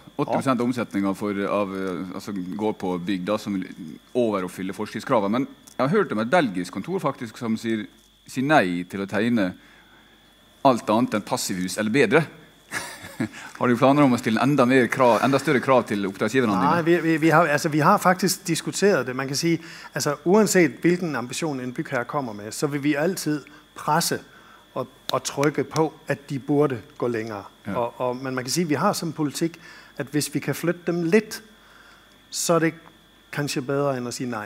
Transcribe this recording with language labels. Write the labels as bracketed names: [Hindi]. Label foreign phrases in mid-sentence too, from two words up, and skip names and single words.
[Norwegian] 80% av omsetningen altså, går på bygg da, som overoppfyller forskriftskravet. Men jeg har hørt om et belgisk kontor faktisk som sier nei til å tegne alt annet enn passivhus, eller bedre. Har du planer om å stille enda større krav til oppdragsgiverne dine? [Danish] Nej, vi har faktisk diskuteret det. Man kan sige, altså uanset hvilken ambition en bygherre kommer med, så vil vi altid presse og trykke på, at de burde gå længere. Ja. Men man kan sige, at vi har sådan en politik, at hvis vi kan flytte dem lidt, så er det kanskje bedre end at sige nej.